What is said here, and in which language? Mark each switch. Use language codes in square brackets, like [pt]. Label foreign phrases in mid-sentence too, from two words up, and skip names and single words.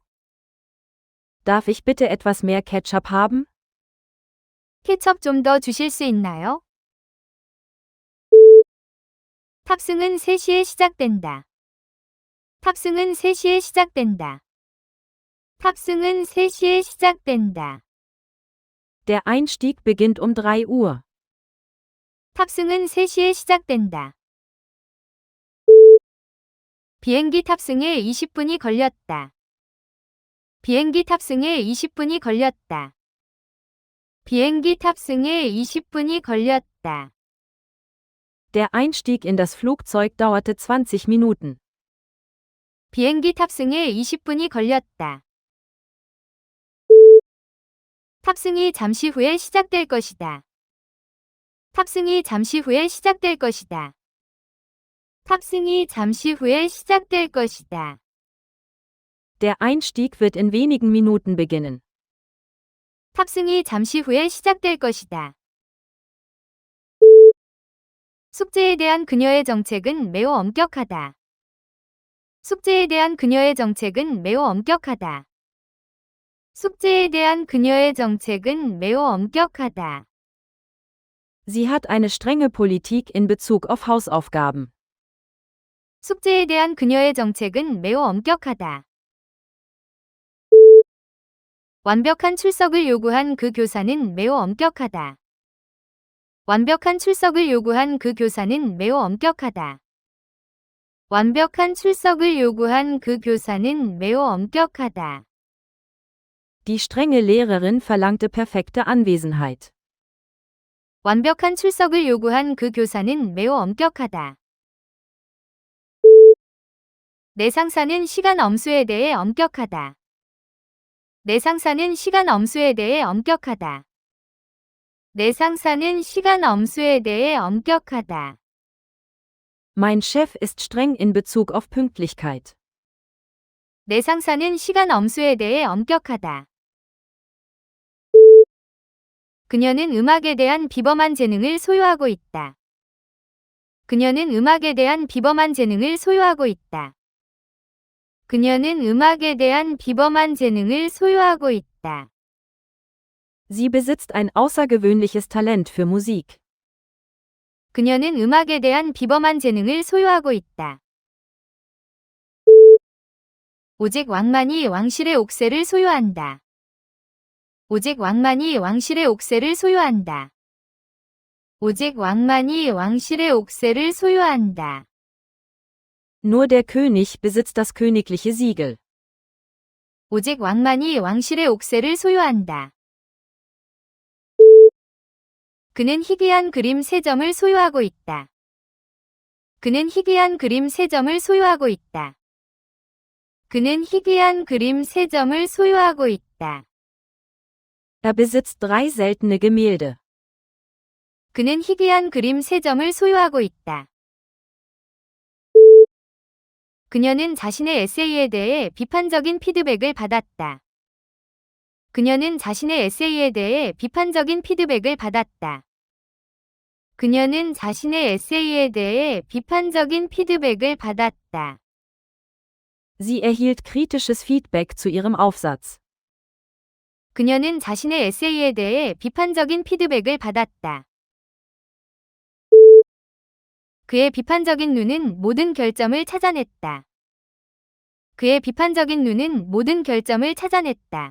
[de] Darf ich bitte etwas mehr Ketchup haben? [ko] 케첩 좀 더 주실 수 있나요? 탑승은 3시에 시작된다. 탑승은 3시에 시작된다. 탑승은 3시에 시작된다. [de] Der Einstieg beginnt um 3 Uhr. [ko] 탑승은 3시에 시작된다. 비행기 탑승에 20분이 걸렸다. 비행기 탑승에 20분이 걸렸다. 비행기 탑승에 20분이 걸렸다. [de] Der Einstieg in das Flugzeug dauerte 20 Minuten. [ko] 비행기 탑승에 20분이 걸렸다. 탑승이 잠시 후에 시작될 것이다. 탑승이 잠시 후에 시작될 것이다. 탑승이 잠시 후에 시작될 것이다. [de] Der Einstieg wird in wenigen Minuten beginnen. [ko] 탑승이 잠시 후에 시작될 것이다. 숙제에 대한 그녀의 정책은 매우 엄격하다. 숙제에 대한 그녀의 정책은 매우 엄격하다. 숙제에 대한 그녀의 정책은 매우 엄격하다. [de] Sie hat eine strenge Politik in Bezug auf Hausaufgaben. [ko] 숙제에 대한 그녀의 정책은 매우 엄격하다. 완벽한 출석을 요구한 그 교사는 매우 엄격하다. 완벽한 출석을 요구한 그 교사는 매우 엄격하다. 완벽한 출석을 요구한 그 교사는 매우 엄격하다. [de] Die strenge Lehrerin verlangte perfekte Anwesenheit. [ko] 완벽한 출석을 요구한 그 교사는 매우 엄격하다. 내 상사는 시간 엄수에 대해 엄격하다. 내 상사는 시간 엄수에 대해 엄격하다. 내 상사는 시간 엄수에 대해 엄격하다. [de] Mein Chef ist streng in Bezug auf Pünktlichkeit. [ko] 내 상사는 시간 엄수에 대해 엄격하다. 그녀는 음악에 대한 비범한 재능을 소유하고 있다. 그녀는 음악에 대한 비범한 재능을 소유하고 있다. 그녀는 음악에 대한 비범한 재능을 소유하고 있다. [de] Sie besitzt ein außergewöhnliches Talent für Musik. [ko] 그녀는 음악에 대한 비범한 재능을 소유하고 있다. 오직 왕만이 왕실의 옥새를 소유한다. 오직 왕만이 왕실의 옥새를 소유한다. 오직 왕만이 왕실의 옥새를 소유한다. [de] Nur der König besitzt das königliche Siegel. [ko] 오직 왕만이 왕실의 옥새를 소유한다. 그는 희귀한 그림 3점을 소유하고 있다. 그는 희귀한 그림 3점을 소유하고 있다. 그는 희귀한 그림 3점을 소유하고 있다. [de] Er besitzt 3 seltene Gemälde. [ko] 그는 희귀한 그림 3점을 소유하고 있다. 그녀는 자신의 에세이에 대해 비판적인 피드백을 받았다. 그녀는 자신의 에세이에 대해 비판적인 피드백을 받았다. 그녀는 자신의 에세이에 대해 비판적인 피드백을 받았다. [de] Sie erhielt kritisches Feedback zu ihrem Aufsatz. [ko] 그녀는 자신의 에세이에 대해 비판적인 피드백을 받았다. 그의 비판적인 눈은 모든 결점을 찾아냈다. 그의 비판적인 눈은 모든 결점을 찾아냈다.